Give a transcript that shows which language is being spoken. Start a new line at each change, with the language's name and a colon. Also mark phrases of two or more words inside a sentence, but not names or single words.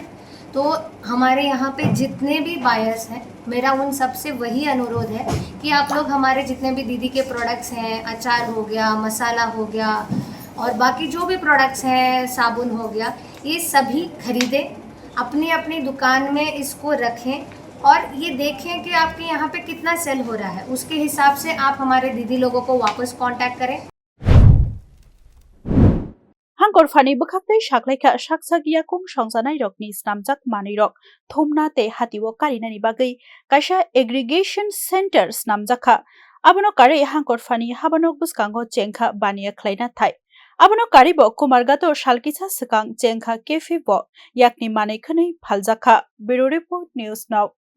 Hindi: तो हमारे यहाँ पे जितने भी बायर्स हैं, मेरा उन सब से वही अनुरोध है कि आप लोग हमारे जितने भी दीदी के प्रोडक्ट्स हैं, अचार हो गया, मसाला हो गया और बाकी जो भी प्रोडक्ट्स हैं, साबुन हो गया, ये सभी खरीदें, अपनी अपनी दुकान में इसको रखें और ये देखें कि आपके यहाँ पे कितना सेल हो रहा है। उसके हिसाब से आप हमारे दीदी लोगों को वापस कांटेक्ट करें।
Kok Borok: hangkor fani bwkhaktei saklaika saksagia kung songjanai rokni snamjak manui rok thumna tei hatiwo karinani bagui kaisa
English: aggregation center
Kok Borok: snamjakha abono kari hangkor fani habanok bwskango chengkha bania khlaina thai abono karibo kumargato salkisa swkang chengkha cafe bo yakni manui khwnui phaljakha
English: bureau report news now